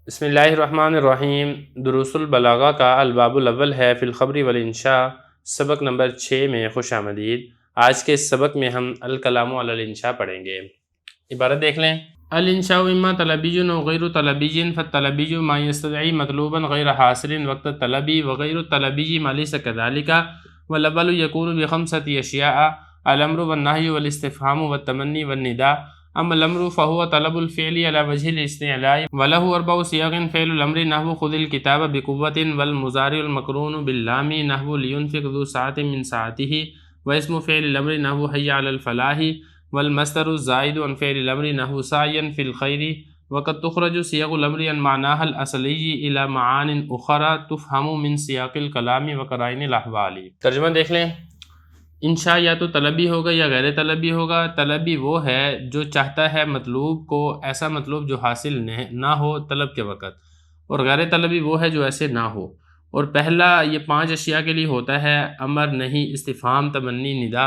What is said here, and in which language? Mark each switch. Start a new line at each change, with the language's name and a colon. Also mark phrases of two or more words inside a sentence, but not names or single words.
Urdu: بسم اللہ الرحمن الرحیم۔ دروس البلاغہ کا
Arabic: الباب الاول
Urdu: ہے
Arabic: فی الخبر والانشاء،
Urdu: سبق نمبر 6 میں خوش آمدید۔ آج کے اس سبق میں ہم
Arabic: الکلام علی الانشاء
Urdu: پڑھیں گے۔ عبارت دیکھ لیں۔
Arabic: الانشاء اما طلبی و غیر طلبی، فالطلبی ما یستدعی مطلوبا غیر حاصل وقت الطلبی وغیر الطلبی ما لیس کذالک، والاول یکون بخمسۃ اشیاء: الامر والنہی والاستفہام والتمنی والنداء۔ اما الامر فهو طلب الفعل على وجه الاستعلاء وله اربع صيغ: فعل الامر نحو خذ الكتاب بقوة، والمضارع المقرون باللام نحو لينفق ذو ساعة من ساعته، واسم فعل الامر نحو حي على الفلاح، والمصدر الزائد عن فعل الامر نحو سعيا في الخير۔ وقد تخرج صيغ الامر عن معناها الاصلي الى معان اخرى تفهم من سياق الكلام وقرائن الاحوال۔
Urdu: ترجمہ دیکھ لیں۔ انشاء یا تو طلبی ہوگا یا غیر طلبی ہوگا۔ طلبی وہ ہے جو چاہتا ہے مطلوب کو، ایسا مطلوب جو حاصل نہ ہو طلب کے وقت، اور غیر طلبی وہ ہے جو ایسے نہ ہو۔ اور پہلا یہ 5 اشیاء کے لیے ہوتا ہے: امر، نہیں، استفہام، تمنی، ندا۔